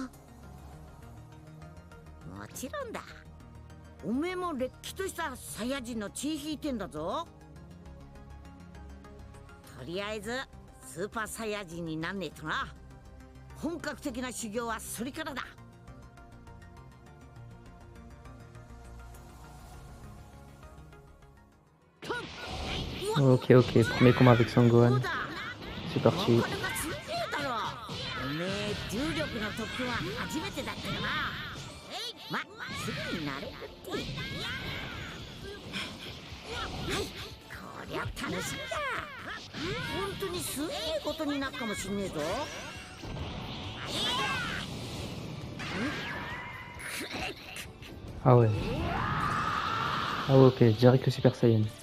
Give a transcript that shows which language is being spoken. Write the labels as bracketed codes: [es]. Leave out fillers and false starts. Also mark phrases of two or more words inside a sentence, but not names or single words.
[ja] もちろんだ。おめえもれっきとしたサイヤ人の血引いてんだぞ。とりあえずスーパーサイヤ人になんねえとな。本格的な修行はそれからだ。 [fr] Ok, premier combat avec Sangwan. C'est parti. [ja] おめえ重力の特訓は初めてだったよな。すぐに慣れるって。はい、こりゃ楽しみだ。本当にすげえことになるかもしんねえぞ。 [fr] Ah ouais. Ah ouais, ok, direct le Super Saiyan.